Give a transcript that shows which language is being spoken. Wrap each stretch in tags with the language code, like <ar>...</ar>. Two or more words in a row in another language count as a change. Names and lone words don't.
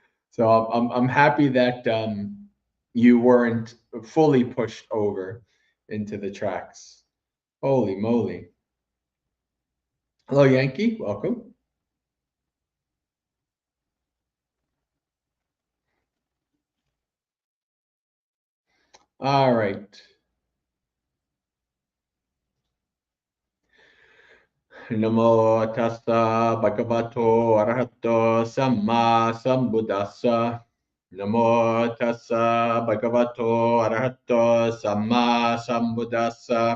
<en>So I'm happy that you weren't fully pushed over into the tracks. Holy moly. Hello, Yankee. Welcome. All right.</en> <pi>Namo tassa bhagavato arahato samma sambuddhassa. Namo tassa bhagavato arahato samma sambuddhassa.</pi>